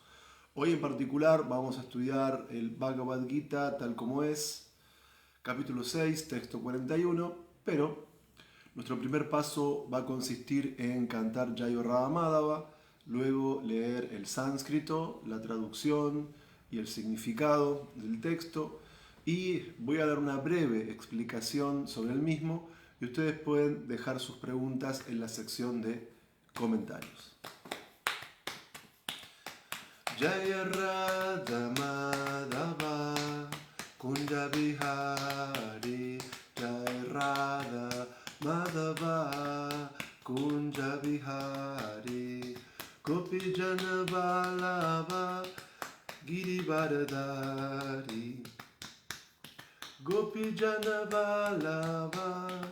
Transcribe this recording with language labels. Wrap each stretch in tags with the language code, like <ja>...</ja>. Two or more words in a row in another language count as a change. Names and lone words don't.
<es>Hoy en particular vamos a estudiar el Bhagavad Gita tal como es, capítulo 6, texto 41, pero nuestro primer paso va a consistir en cantar Jayo Radha Madhava, luego leer el sánscrito, la traducción y el significado del texto, y voy a dar una breve explicación sobre el mismo y ustedes pueden dejar sus preguntas en la sección de comentarios.</es> <sa>जय राधा माधव कुञ्ज बिहारी जय राधा माधव कुञ्ज बिहारी गोपी जन वल्लभ गिरिवरधारी गोपी जन वल्लभ</sa>